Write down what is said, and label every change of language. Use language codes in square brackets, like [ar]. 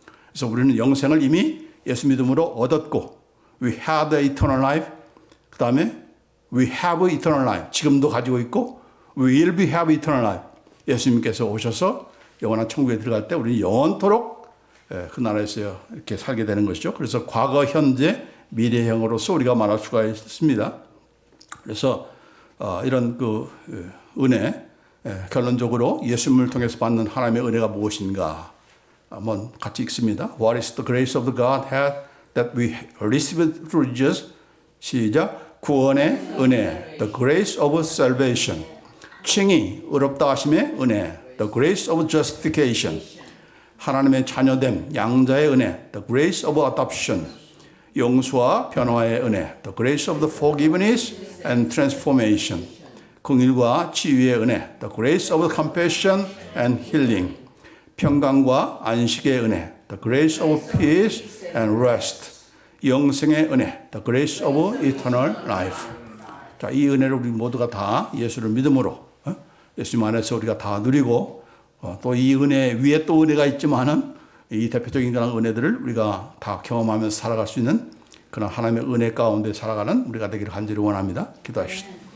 [ko] 그래서 우리는 영생을 이미 예수 믿음으로 얻었고 [en] we have the eternal life [ko] 그 다음에 [en] we have eternal life [ko] 지금도 가지고 있고 [en] we will be have eternal life [ko] 예수님께서 오셔서 영원한 천국에 들어갈 때 우리는 영원토록 그 나라에서 이렇게 살게 되는 것이죠. 그래서 과거, 현재, 미래형으로서 우리가 말할 수가 있습니다. 그래서 이런 그 은혜 결론적으로 예수님을 통해서 받는 하나님의 은혜가 무엇인가 한번 같이 읽습니다. [en] What is the grace of the God that we received through Jesus? [ko] 시작. 구원의 은혜, [en] the grace of salvation. [ko] 칭의, 의롭다 하심의 은혜, [en] the grace of justification. [ko] 하나님의 자녀됨, 양자의 은혜, [en] the grace of adoption. [ko] 용서와 변화의 은혜, [en] the grace of the forgiveness and transformation. [ko] 긍휼과 치유의 은혜, [en] the grace of compassion and healing. [ko] 평강과 안식의 은혜, [en] the grace of peace and rest. [ko] 영생의 은혜, [en] the grace of eternal life. [ko] 자, 이 은혜를 우리 모두가 다 예수를 믿음으로 예수님 안에서 우리가 다 누리고 또 이 은혜 위에 또 은혜가 있지만은 이 대표적인 그런 은혜들을 우리가 다 경험하면서 살아갈 수 있는 그런 하나님의 은혜 가운데 살아가는 우리가 되기를 간절히 원합니다. 기도하시죠.